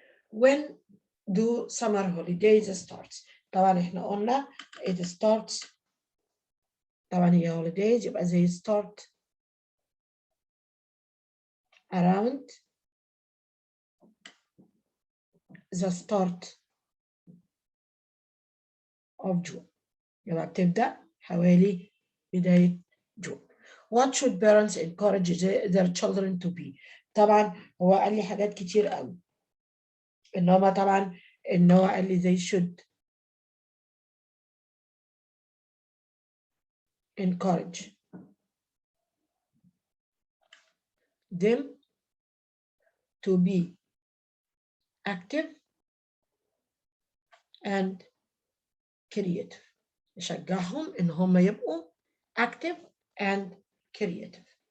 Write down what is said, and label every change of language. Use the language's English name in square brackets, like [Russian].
[English] When do summer holidays start? [Arabic] طبعا احنا قلنا [English] it starts [Arabic] طبعا هي [English] holidays يبقى they start around the start of June. [Arabic] يبقى بتبدأ حوالي بداية جون. [English] What should parents encourage their children to be? [Arabic] طبعا هو قال لي حاجات كتير قوي. إن هو طبعا إن هو قال لي [English] they should encourage them to be active and creative. [Arabic] نشجعهم إن هم يبقوا [English] active and creative.